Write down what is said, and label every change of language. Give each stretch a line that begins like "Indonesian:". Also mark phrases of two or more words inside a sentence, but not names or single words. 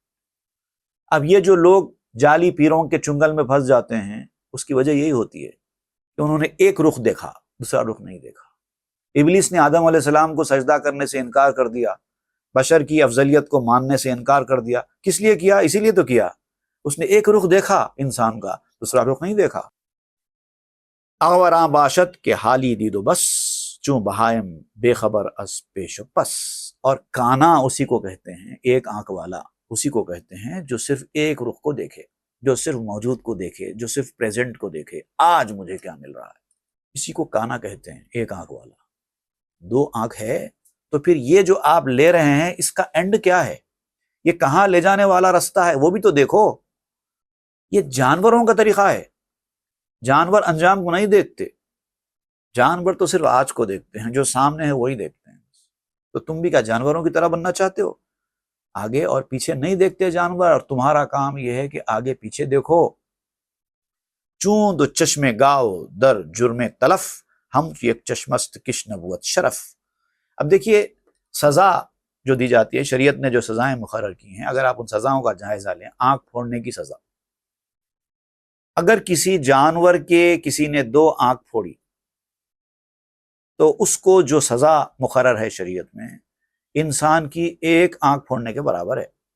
Urdu: اب یہ جو لوگ جعلی پیروں کے چنگل میں پھنس جاتے ہیں، اس کی وجہ یہی ہوتی ہے کہ انہوں نے ایک رخ دیکھا، دوسرا رخ نہیں دیکھا۔ ابلیس نے آدم
Arabic: علیہ السلام
Urdu: کو سجدہ کرنے سے انکار کر دیا، بشر کی افضلیت کو ماننے سے انکار کر دیا۔ کس لیے کیا؟ اسی لیے تو کیا، اس نے ایک رخ دیکھا انسان کا، دوسرا رخ نہیں دیکھا۔
Persian: اغوراں باشد کے حالی دید و بس، چون بہائم بے خبر از پیش و پس۔
Urdu: اور کانا اسی کو کہتے ہیں، ایک آنکھ والا اسی کو کہتے ہیں جو صرف ایک رخ کو دیکھے، جو صرف موجود کو دیکھے، جو صرف پریزنٹ کو دیکھے، آج مجھے کیا مل رہا ہے، اسی کو کانا کہتے ہیں، ایک آنکھ والا۔ دو آنکھ ہے تو پھر یہ جو آپ لے رہے ہیں اس کا اینڈ کیا ہے، یہ کہاں لے جانے والا رستہ ہے، وہ بھی تو دیکھو۔ یہ جانوروں کا طریقہ ہے، جانور انجام کو نہیں دیکھتے، جانور تو صرف آج کو دیکھتے ہیں، جو سامنے ہے وہی دیکھتے ہیں۔ تو تم بھی کیا جانوروں کی طرح بننا چاہتے ہو؟ آگے اور پیچھے نہیں دیکھتے جانور، اور تمہارا کام یہ ہے کہ آگے پیچھے دیکھو۔
Persian: چون دو چشم گاؤ در جرم تلف، ہم یک چشمست کش نبوت شرف۔
Urdu: اب دیکھیے سزا جو دی جاتی ہے، شریعت نے جو سزائیں مقرر کی ہیں، اگر آپ ان سزاؤں کا جائزہ لیں، آنکھ پھوڑنے کی سزا، اگر کسی جانور کے کسی نے دو آنکھ پھوڑی تو اس کو جو سزا مقرر ہے شریعت میں، انسان کی ایک آنکھ پھوڑنے کے برابر ہے۔